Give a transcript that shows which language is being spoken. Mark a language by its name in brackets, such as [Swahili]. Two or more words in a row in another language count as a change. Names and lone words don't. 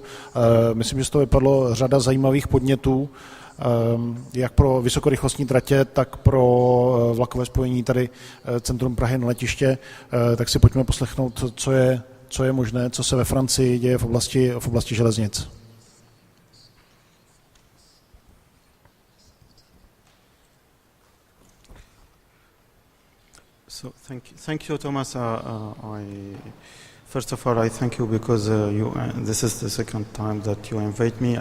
[Czech] Myslím, že z toho vypadlo řada zajímavých podnětů, jak pro vysokorychlostní tratě, tak pro vlakové spojení tady centrum Prahy na letiště. Tak si pojďme poslechnout, co je možné, co se ve Francii děje v oblasti železnic. [English] So thank you, Thomas. First of all, I thank you because this is the second time that you invite me.